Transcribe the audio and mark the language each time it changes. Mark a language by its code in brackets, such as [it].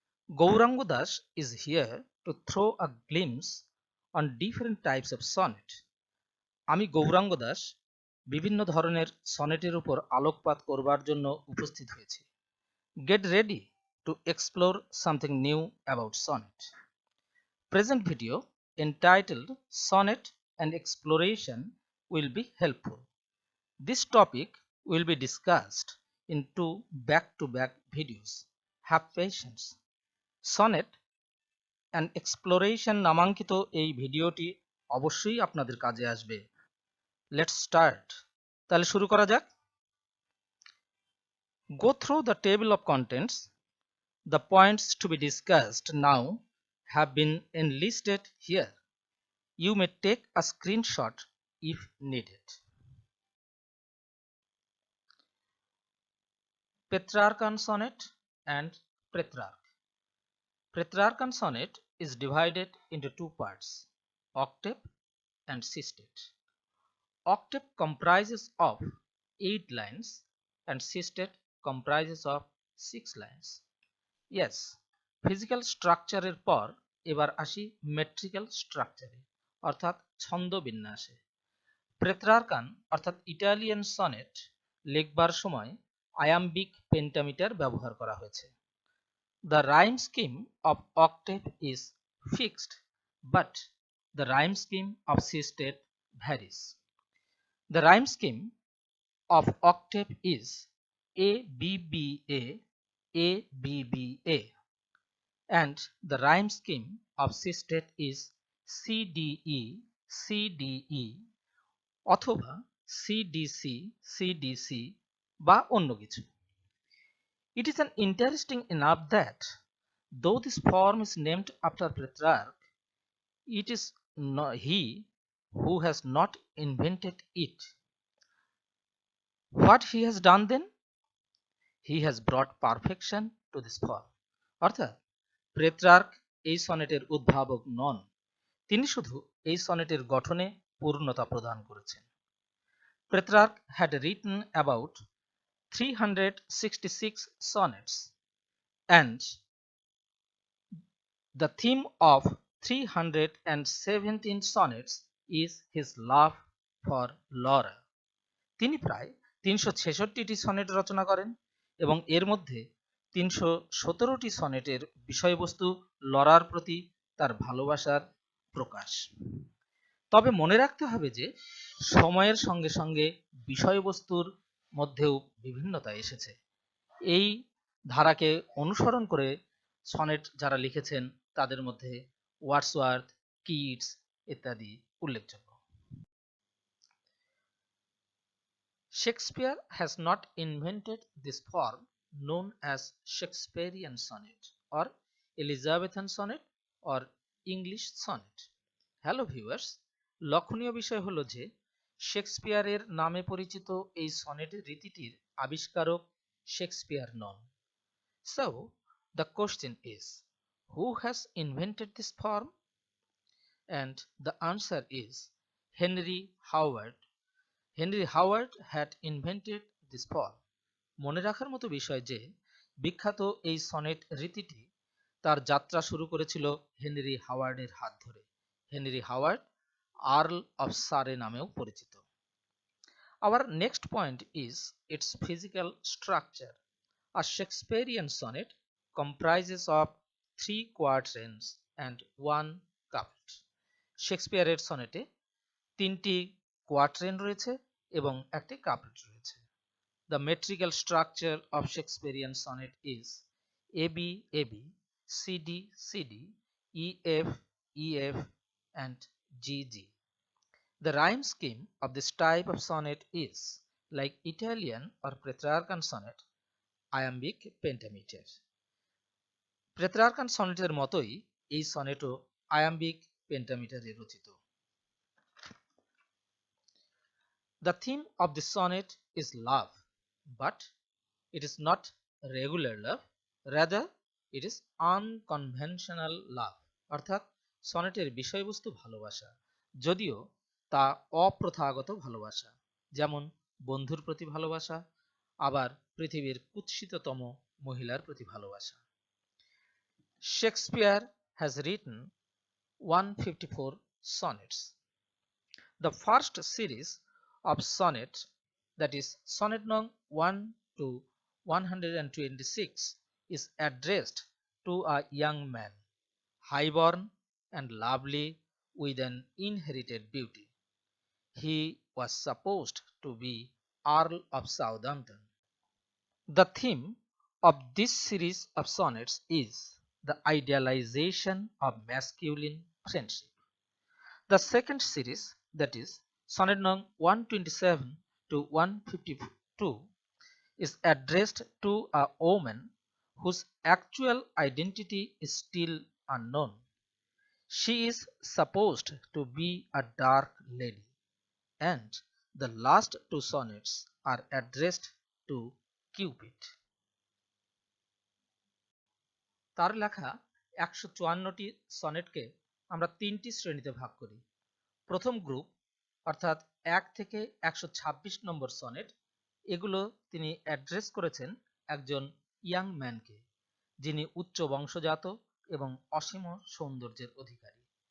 [en] Gauranga Das is here to throw a glimpse on different types of sonnet. [bn] আমি গৌরাঙ্গ দাস বিভিন্ন ধরনের সনেটের উপর আলোকপাত করবার জন্য উপস্থিত হয়েছি। [en] Get ready to explore something new about sonnet. Present video entitled Sonnet and Exploration will be helpful. This topic will be discussed in two back-to-back videos. Have patience. [bn] Sonnet and Exploration নামাঙ্কিত এই ভিডিওটি অবশ্যই আপনাদের কাজে আসবে। [en] Let's start. [bn] তাহলে শুরু করা যাক। [en] Go through the table of contents. The points to be discussed now have been enlisted here. You may take a screenshot if needed. Petrarchan sonnet and Petrarch. Petrarchan sonnet is divided into two parts, octave and sestet. Octave comprises of 8 lines and sestet comprises of 6 lines. [bn] Yes, physical structure এর পর এবার আসি metrical structure অর্থাৎ ছন্দ বিন্যাসে। পেত্রারকান অর্থাৎ Italian sonnet লিখবার সময় iambic pentameter ব্যবহার করা হয়েছে। [en] The rhyme scheme of octave is fixed, but the rhyme scheme of sestet varies. The rhyme scheme of octave is ABBA, ABBA, and the rhyme scheme of sestet is CDE, CDE, [bn] অথবা CDC, CDC বা অন্য কিছু। [en] It is an interesting enough that though this form is named after Petrarch, it is not he who has not invented it. What he has done then? He has brought perfection to this form. [bn] অর্থাৎ Petrarch এই সনেটের উদ্ভাবক নন, তিনি শুধু এই সনেটের গঠনে পূর্ণতা প্রদান করেছেন। [en] Petrarch had written about 366 sonnets, and the theme of 317 sonnets is his love for Laura. [bn] তিনি প্রায় 366টি সনেট রচনা করেন এবং এর মধ্যে 317টি সনেটের বিষয়বস্তু লরার প্রতি তার ভালোবাসার প্রকাশ। তবে মনে রাখতে হবে যে সময়ের সঙ্গে সঙ্গে বিষয়বস্তুর মধ্যেও বিভিন্নতা এসেছে। এই ধারাকে অনুসরণ করে সনেট যারা লিখেছেন তাদের মধ্যে ওয়ার্ডসওয়ার্থ, কিটস ইত্যাদি উল্লেখযোগ্য। [en] Shakespeare has not invented this form known as Shakespearean sonnet or Elizabethan sonnet or English sonnet. Hello viewers, [bn] লক্ষণীয় বিষয় হলো যে শেক্সপিয়ারের নামে পরিচিত এই সনেটের রীতিটির আবিষ্কারক Shakespeare non. [en] So, the question is, who has invented this form? And the answer is Henry Howard. Henry Howard had invented this form. [bn] মনে রাখার মতো বিষয় যে বিখ্যাত এই সনেট রীতিটি তার যাত্রা শুরু করেছিল হেনরি হাওয়ার্ডের হাত ধরে। হেনরি হাওয়ার্ড আর্ল অফ সারে নামেও পরিচিত। [en] Our next point is its physical structure. A Shakespearean sonnet comprises of 3 quatrains and 1 couplet. [bn] শেক্সপিয়ারের সনেটে 3টি কোয়াট্রেন রয়েছে এবং একটি কাপলেট রয়েছে। [en] The metrical structure of Shakespearean sonnet is AB, AB, CD, CD, EF, EF, and GG. The rhyme scheme of this type of sonnet is, like Italian or Petrarchan sonnet, iambic pentameter. [bn] Petrarchan সনেটের মতোই এই সনেটও iambic পেন্টামিটারে রচিত। [en] The theme of the sonnet is love, but it is not regular love, rather it is unconventional love. [bn] অর্থাৎ সনেটের বিষয়বস্তু ভালোবাসা, যদিও তা অপ্রথাগত ভালোবাসা, যেমন বন্ধুর প্রতি ভালোবাসা, আবার পৃথিবীর কুৎসিততম মহিলার প্রতি ভালোবাসা। [en] Shakespeare has written 154 sonnets. The first series of sonnet, that is sonnet nung 1 to 126, is addressed to a young man, highborn and lovely, with an inherited beauty. He was supposed to be Earl of Southampton. The theme of this series of sonnets is the idealization of masculine friendship. The second series, that is sonnet nung 127 to 152, is addressed to a woman whose actual identity is still unknown. She is supposed to be a dark lady, and the last two sonnets are addressed to Cupid. [bn] তার লেখা 154টি সনেটকে আমরা তিনটি শ্রেণীতে ভাগ করি। প্রথম group অর্থাৎ 1 থেকে 126 নম্বর সনেট, এগুলো তিনি অ্যাড্রেস করেছেন একজন [en] young ম্যানকে, [bn] যিনি উচ্চ বংশজাত এবং অসীম সৌন্দর্যের অধিকারী।